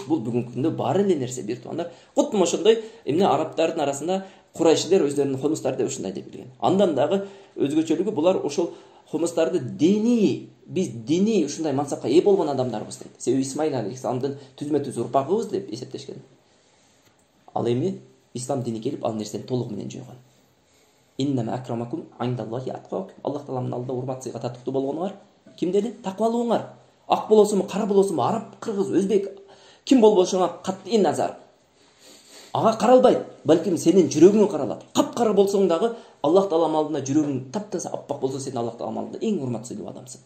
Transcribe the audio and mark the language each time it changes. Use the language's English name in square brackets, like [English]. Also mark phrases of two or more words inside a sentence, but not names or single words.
[Kyrgyz] Бул бүгүнкү күндө бар эле нерсе бир туугандар. Куттум ошондой арабтардын арасында Курайшилер өздөрүнүн хумустар деп ушундай деп билген. Андан дагы өзгөчөлүгү булар ошол хумустарды биз дини ушундай мансапка ээ болгон адамдарбыз дейт. Себеби Исмаил алейхиссаламдын түзмө-түз урпагыбыз деп эсептешкен. Ал эми ислам дини келип ал нерсени толугу менен жойгон. [Arabic] إنما أكرمكم عند الله أتقاكم. [Kyrgyz] Аллах тааланын алдында урмат сыйга татыктуу болгонуңар ким dedi? Таквалууңар. Ак болосуңбу, кара болосуңбу, араб, кыргыз, өзбек, ким болбошуңа кат'ий назар. Ага каралбайт, балким сенин жүрөгүңө каралат. Капкара болсоң дагы Аллах тааланын алдында жүрөгүң таптаса аппак болсо сен Аллах тааланын алдында эң урматсыздуу адамсың.